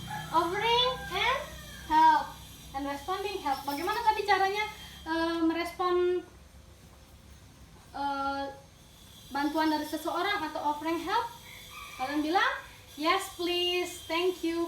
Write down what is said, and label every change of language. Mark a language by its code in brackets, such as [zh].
[en] Offering and help and responding help. [id] Bagaimana tadi caranya merespon bantuan dari seseorang atau offering help? Kalian bilang [en] yes please, thank you.